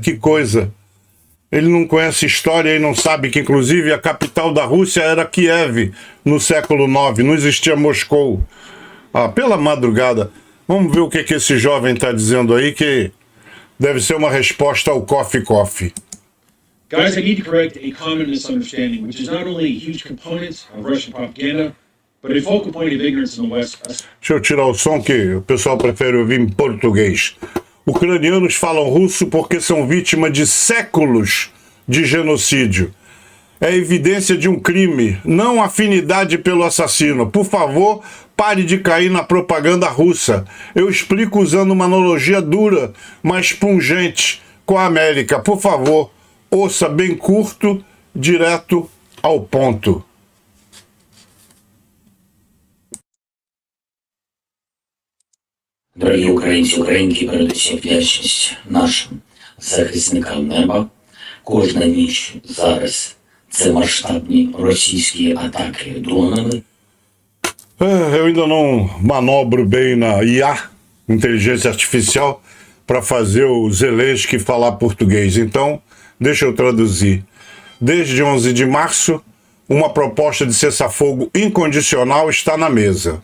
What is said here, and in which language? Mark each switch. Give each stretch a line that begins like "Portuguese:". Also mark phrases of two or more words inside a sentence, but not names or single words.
Portuguese: Que coisa. Ele não conhece história e não sabe que, inclusive, a capital da Rússia era Kiev no século IX, não existia Moscou. Ah, pela madrugada. Vamos ver o que esse jovem está dizendo aí, que deve ser uma resposta ao Coffee.
English: Guys, I need to correct a common misunderstanding, which is not only a huge component of Russian propaganda, but a focal point of ignorance in the West.
Portuguese: Deixa eu tirar o som que o pessoal prefere ouvir em português. Ucranianos falam russo porque são vítimas de séculos de genocídio. É evidência de um crime, não afinidade pelo assassino. Por favor, pare de cair na propaganda russa. Eu explico usando uma analogia dura, mas pungente, com a América. Por favor, ouça bem curto, direto ao ponto.
Ukrainian: Дорогі українці, українки, передусім вдячність нашим захисникам неба. Кожна ніч зараз це масштабні російські атаки дронами.
Portuguese: Eu ainda não manobro bem na IA, inteligência artificial, para fazer o Zelensky falar português. Então, deixa eu traduzir. Desde 11 de março, uma proposta de cessar-fogo incondicional está na mesa.